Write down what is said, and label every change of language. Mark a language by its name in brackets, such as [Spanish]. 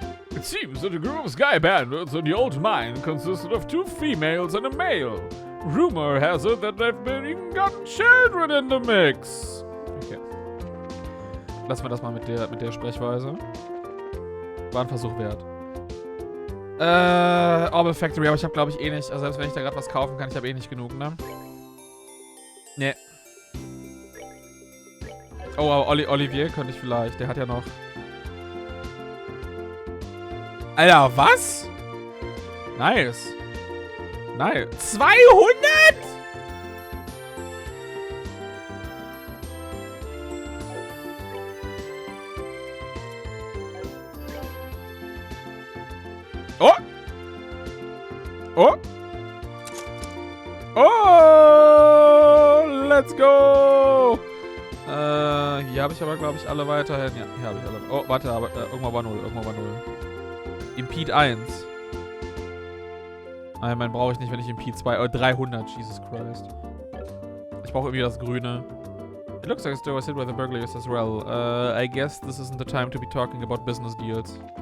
[English] It seems that the group of Sky Bandits in the old mine consisted of 2 females and a male. Rumor has it that they've been even gotten children in the mix. Okay. [German] Lassen wir das mal mit der Sprechweise. War ein Versuch wert. Orbital Factory, aber ich habe glaube ich eh nicht. Also selbst wenn ich da gerade was kaufen kann, ich habe eh nicht genug, ne? Nee. Oh, aber Olivier könnte ich vielleicht. Der hat ja noch... Alter, was? Nice. Nice. 200?! Oh! Oh! Oh! [English] Let's go! [German] Hier habe ich aber, glaube ich, alle weiterhin. Ja, hier habe ich alle. Oh, warte, aber irgendwo war 0. Impede 1. Nein, meinen brauche ich nicht, wenn ich Impede 2... Oh, 300, [English] Jesus Christ. [German] Ich brauche irgendwie das Grüne. [English] It looks like a store was hit with the burglars as well. I guess this isn't the time to be talking about business deals.